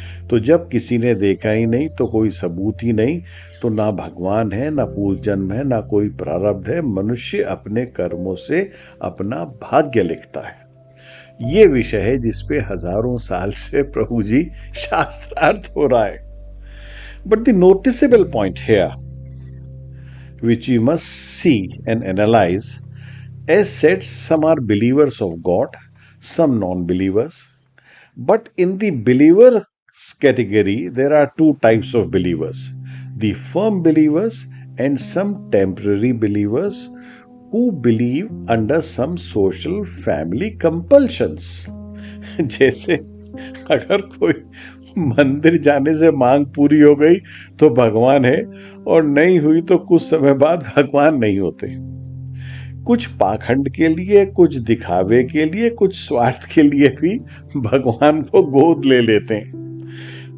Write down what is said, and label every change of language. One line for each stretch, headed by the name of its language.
Hindi: तो जब किसी ने देखा ही नहीं तो कोई सबूत ही नहीं, तो ना भगवान है, ना पूर्व जन्म है, ना कोई प्रारब्ध है। मनुष्य अपने कर्मों से अपना भाग्य लिखता है। ये विषय है जिसपे हजारों साल से प्रभु जी शास्त्रार्थ हो रहा है।
English: But the noticeable point here, which you must see and analyze, as said, some are believers of God, some non-believers. But in the believers category, there are two types of believers: the firm believers and some temporary believers who believe under some social family compulsions.
Hindi: जैसे अगर कोई मंदिर जाने से मांग पूरी हो गई तो भगवान है, और नहीं हुई तो कुछ समय बाद भगवान नहीं होते। कुछ पाखंड के लिए, कुछ दिखावे के लिए, कुछ स्वार्थ के लिए भी भगवान को गोद ले लेते हैं।